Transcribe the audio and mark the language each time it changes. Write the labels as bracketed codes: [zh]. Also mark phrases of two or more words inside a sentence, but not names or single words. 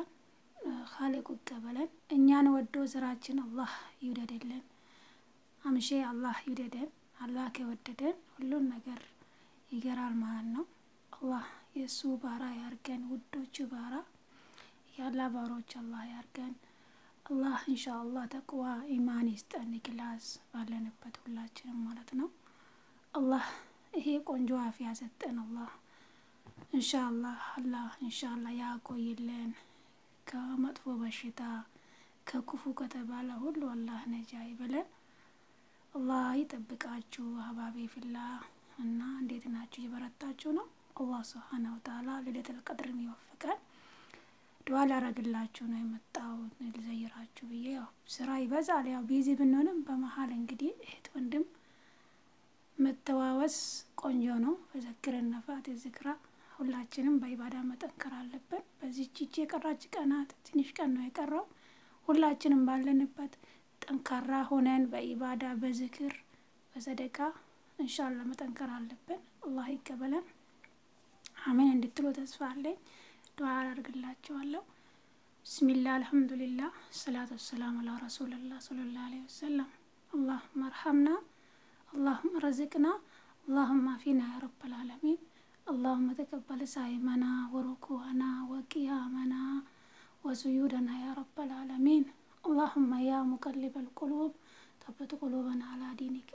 [am] ኻሊቁ ይቀበለን። እኛን ወዶ ስራችን አላህ ይውደድልን። አምሼ አላህ ይውደደን። አላህ ከወደደን ሁሉን ነገር ይገራል ማለት ነው። አላህ የሱ ባራ ያርገን። ውዶቹ ባራ ያላ ባሮች አላህ ያርገን። አላህ ኢንሻአላህ ተቅዋ ኢማን ይስጠን። ክላስ ባለንበት ሁላችንም ማለት ነው። [ar] الله هي [am] ቆንጆ አፍያ ሰጠን الله [ar] إن شاء الله يا [am] ቆይልን ከመጥፎ በሽታ ከክፉ ከተባለ ሁሉ الله ነጃ ይበለን። الله ይጠብቃችሁ [ar] أحبابي في الله። [am] እና እንዴት ናችሁ? ይበረታችሁ ነው። [ar] الله سبحانه وتعالى لليلة القدر [am] ይወፍቀን። ዱዓ ላረግላችሁ ነው የመጣሁት ልዘይራችሁ ብዬ። ያው ስራ ይበዛል። ያው ቢዚ ብንሆንም በመሃል እንግዲህ እህት ወንድም መተዋወስ ቆንጆ ነው። በዘክረን ነፋት ዝክራ ሁላችንም በኢባዳ መጠንከር አለብን። በዚህ የቀራች ቀናት ትንሽ ቀን ነው የቀረው። ሁላችንም ባለንበት ጠንካራ ሆነን በኢባዳ በዝክር በሰደቃ ኢንሻአላህ መጠንከር አለብን። አላህ ይቀበለን። አሜን እንድትሉ ተስፋ አለኝ። ዱዓ አድርግላችኋለሁ። [ar] بسم الله الحمد لله الصلاة والسلام على رسول الله صلى الله عليه وسلم። اللهم ارحمنا اللهم رزقنا اللهم عافنا يا رب العالمين. اللهم تقبل صيامنا وركوعنا وقيامنا وسجودنا يا رب العالمين. اللهم يا مقلب القلوب ثبت قلوبنا على دينك.